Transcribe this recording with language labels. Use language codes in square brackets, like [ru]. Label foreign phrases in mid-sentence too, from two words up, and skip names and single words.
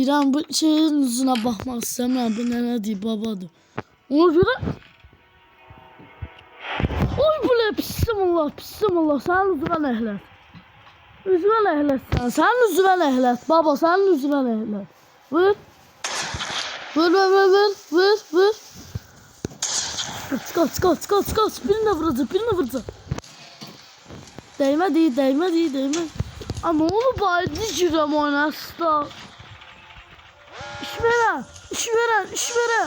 [az] Bu şeyin üzünə baxmaq istəmirəm. Bu nə deyir babadır. Ona görə oy böyle bismillah. Sənin üzvə nəhlət. Üzvə nəhlət sən. Sənin üzvə nəhlət. Baba sənin üzvə nəhlət. Vur. [tr] Kaç. [az] Birini vuracaq. Değmedi. Ama onu baydı girəm oynasın. İş verən.